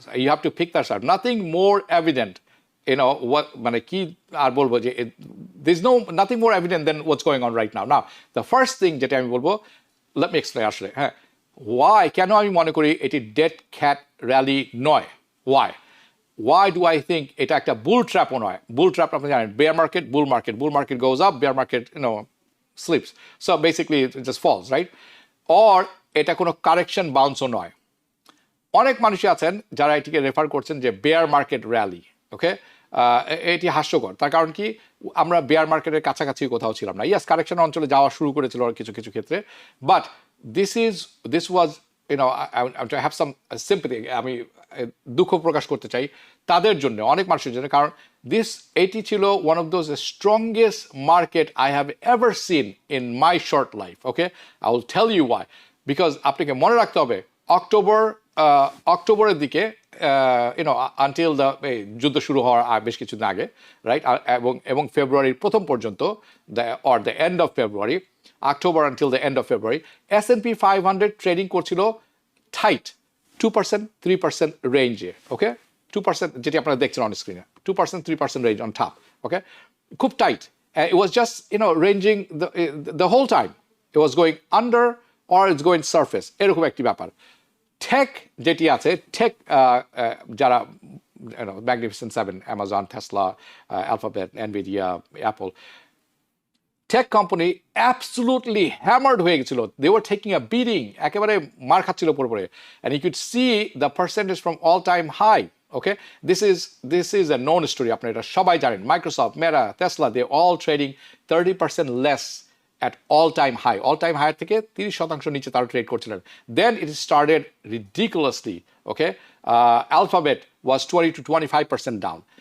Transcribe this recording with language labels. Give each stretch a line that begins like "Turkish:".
English: you have to pick the stock, nothing more evident,
Bangla: মানে কি আর বলবো, যে
English: there is nothing more evident than what's going on right now. Now, the first thing
Bangla: যেটা আমি বলবো,
English: let me explain আসলে, হ্যাঁ, why,
Bangla: কেন আমি মনে করি এটি ডেড ক্যাট র্যালি নয়,
English: why do I think
Bangla: এটা একটা বুল ট্র্যাপও নয়।
English: bull trap
Bangla: আপনি জানেন,
English: Bear market, bull market goes up, bear market slips, so basically it just falls, right?
Bangla: or এটা কোনো কারেকশন বাউন্সও নয়। অনেক মানুষই আছেন যারা এটিকে রেফার করছেন যে বেয়ার মার্কেট র্যালি। ওকে, এটি হাস্যকর। তার কারণ কি, আমরা বেয়ার মার্কেটের কাছাকাছি কোথাও ছিলাম না।
English: yes,
Bangla: কারেকশন অঞ্চলে যাওয়া শুরু করেছিল কিছু ক্ষেত্রে,
English: but this was I have some sympathy,
Bangla: আমি দুঃখ প্রকাশ করতে চাই তাদের জন্য, অনেক মানুষের জন্য, কারণ এটি ছিল
English: one of those strongest market I have ever seen in my short life. Okay, I will tell you why, because
Bangla: আপনাকে মনে রাখতে হবে, অক্টোবর অক্টোবরের দিকে আনটিল দ্য যুদ্ধ শুরু হওয়ার বেশ কিছুদিন আগে, রাইট, এবং ফেব্রুয়ারির প্রথম পর্যন্ত,
English: the end of February,
Bangla: October until the end of February, S&P 500 trading করছিল টাইট 2%, 3% রেঞ্জে, ওকে, 2%, যেটি আপনারা দেখছেন অন স্ক্রিনে, 2%, 3% রেঞ্জ অন টপ, ওকে, খুব tight.
English: It was just ranging the whole time. It was going under or it's going surface,
Bangla: এরকম একটি ব্যাপার. টেক যেটি আছে, টেক যারা magnificent seven, Amazon, Tesla, alphabet, Nvidia, Apple, tech company
English: absolutely hammered
Bangla: হয়ে গেছিল.
English: they were taking a beating,
Bangla: একেবারে মার খাচ্ছিল পুরোপুরি.
English: And you could see the percentage from all time high. Okay, this is a known story,
Bangla: আপনারা এটা সবাই জানেন.
English: Microsoft, Meta, Tesla, they all trading 30% less at all-time high. All-time high
Bangla: থেকে 30% নিচে তারা ট্রেড করছিলেন.
English: Then it started ridiculously. Okay, Alphabet was 20 to 25% down.